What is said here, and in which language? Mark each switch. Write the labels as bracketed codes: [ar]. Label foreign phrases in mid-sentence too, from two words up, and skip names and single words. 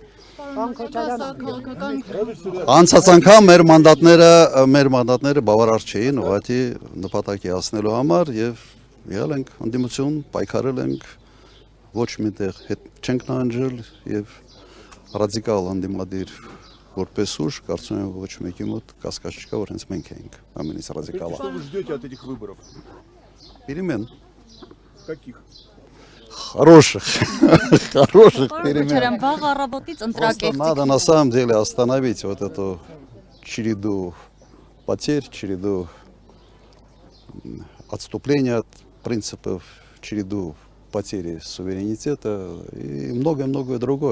[hy] Անցած անգամ մեր մանդատները բավարար չէին ուղղակի նպատակի հասնելու համար եւ եղել ենք ընդդիմություն, պայքարել ենք, ոչ միտեղ հետ չենք նահանջել եւ ռադիկալ ընդդիմադիր որպես ուժ, կարծում եմ ոչ մեկի мот կասկած չկա, որ հենց մենք ենք ամենից ռադիկալը։ [ru] Что вы ждете от этих выборов? Перемен. Каких? Хороших перемен. Просто надо на самом деле остановить вот эту череду потерь, череду отступления от принципов, череду потери суверенитета и многое-многое другое.